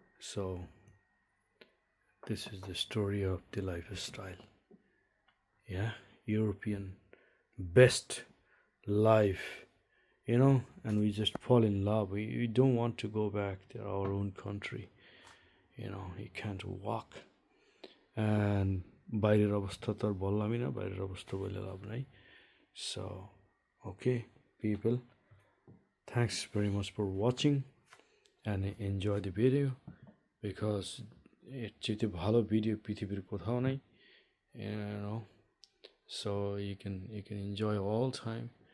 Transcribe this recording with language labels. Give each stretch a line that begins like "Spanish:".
English: So this is the story of the lifestyle. Yeah, European best life, you know, and we just fall in love. We don't want to go back to our own country. You know, you can't walk. And
Bangla: বাইরের অবস্থা তো আর বললামই না, বাইরের অবস্থা বলে লাভ নাই।
English: So okay people, thanks very much for watching and enjoy the video, because
Bangla: এর চেয়ে ভালো ভিডিও পৃথিবীর কোথাও নাই,
English: you know. So you can enjoy all time.